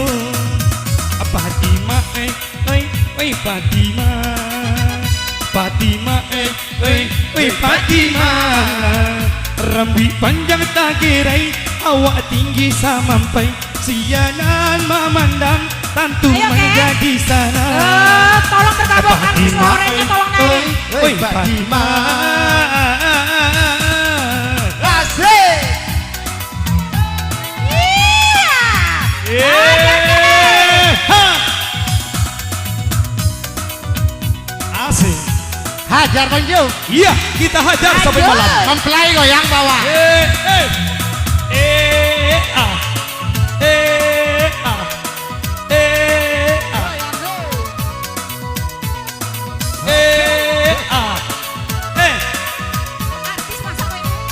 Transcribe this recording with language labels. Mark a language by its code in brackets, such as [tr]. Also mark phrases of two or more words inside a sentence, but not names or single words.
[id] Fatimah oi Fatimah, Fatimah oi Fatimah. Rambut panjang tak kirai, awak tinggi sampai sianan memandang tantu Ayo, Kek. menjadi sana. tolong bergabung artis orangnya tolong naik. Oi Fatimah. Asik. Asik. Hajar bonjo. Iya, kita hajar sampai Aduh. malam. Mempelai goyang bawah. Ah. Ah. Ah. Artis masa kayak